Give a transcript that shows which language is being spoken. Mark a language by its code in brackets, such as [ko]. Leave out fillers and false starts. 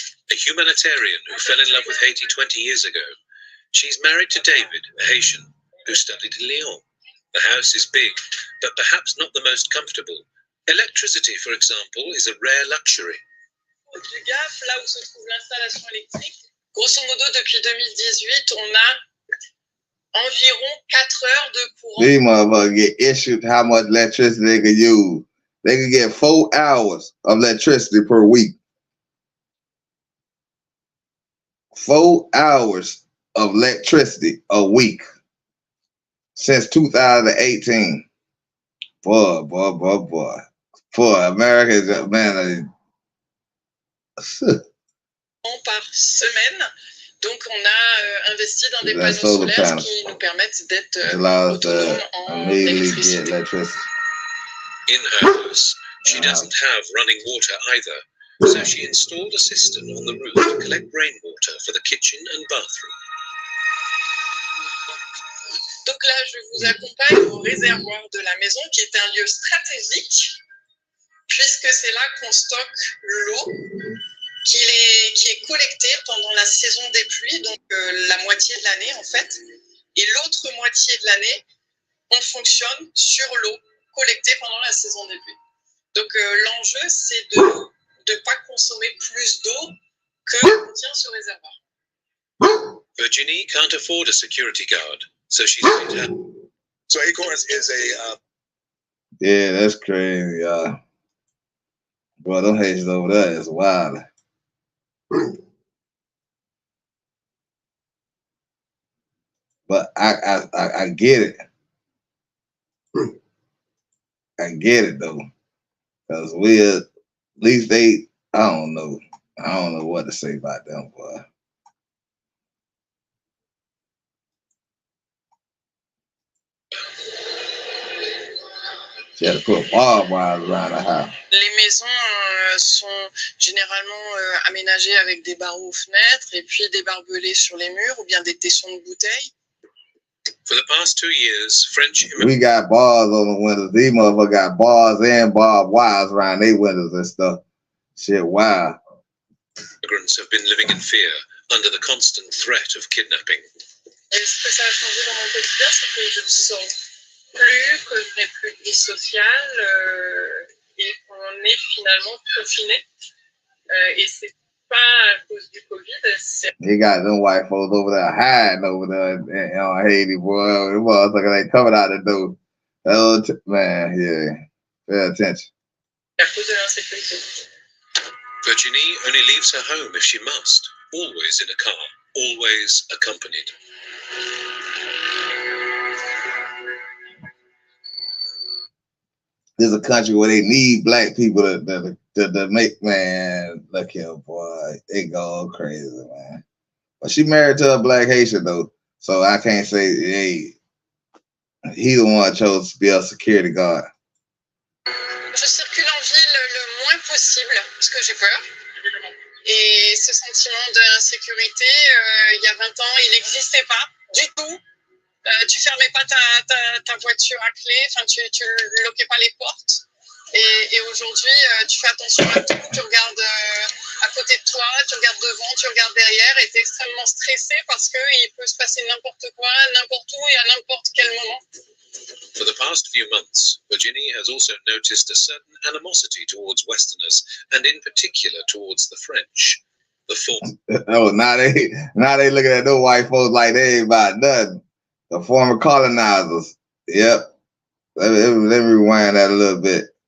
[en] A humanitarian who fell in love with Haiti 20 years ago. She's married to David, a Haitian, who studied in Lyon. The house is big, but perhaps not the most comfortable. Electricity, for example, is a rare luxury. [fr] Du gaffe, là où se trouve l'installation électrique, grosso modo, depuis 2018, on a environ 4 heures de courant. [en] These motherfuckers get issued how much electricity they can use. They can get 4 hours of electricity per week. 4 hours of electricity a week since 2018. Boy. For America, man. [fr] Par semaine. Donc, on a investi dans des panneaux solaires qui nous permettent d'être autonomes en électricité. [en] In her house, she doesn't have running water either, so she installed a cistern on the roof to collect rainwater for the kitchen and bathroom. [fr] Donc là, je vous accompagne au réservoir de la maison, qui est un lieu stratégique, puisque c'est là qu'on stocke l'eau qui est collectée pendant la saison des pluies, donc la moitié de l'année en fait. Et l'autre moitié de l'année, on fonctionne sur l'eau collectée pendant la saison des pluies. Donc l'enjeu, c'est de ne pas consommer plus d'eau que contient ce réservoir. [en] Virginie can't afford a security guard, so she's made her. So Acorns is a... Yeah, that's crazy, y'all. Boy, them Haitians over there is wild. But I get it. I get it though, because at least they, I don't know what to say about them, boy. She had to put barbed wire around the house. [fr] Les maisons sont généralement aménagées avec des barreaux aux fenêtres et puis des barbelés sur les murs ou bien des tessons de bouteilles. [en] For the past 2 years, French we got bars on the windows. These motherfuckers got bars and barbed wires around their windows and stuff. Shit, wow. Immigrants have been living in fear under the constant threat of kidnapping. [fr] Et ce que ça a changé dans mon quotidien, c'est que je ne sens plus, que je n'ai plus de vie sociale et qu'on est finalement confiné. Et c'est pas à cause du Covid. [en] They got them white folks over there hiding over there in Haiti, boy. Them motherfuckers ain't coming out the door. Man, yeah. Pay attention. [fr] À cause de l'insécurité. [en] Virginie only leaves her home if she must, always in a car, always accompanied. There's a country where they need black people to make, man, look here, boy. It go crazy, man. But she married to a black Haitian, though. So I can't say, hey, he the one chose to be a security guard. [fr] Je circule en ville, le moins possible parce que j'ai peur. Et ce sentiment d'insécurité, il y a 20 ans, il n'existait pas du tout. Tu fermais pas ta voiture à clé, enfin tu loquais pas les portes. Et aujourd'hui, tu fais attention à tout, tu regardes à côté de toi, tu regardes devant, tu regardes derrière, et tu es extrêmement stressé parce qu'il peut se passer n'importe quoi, n'importe où et à n'importe quel moment. [en] For the past few months, Virginie has also noticed a certain animosity towards Westerners, and in particular towards the French. The former. Oh, now they looking at those white folks like they ain't about nothing. The former colonizers. Yep. Let me rewind that a little bit.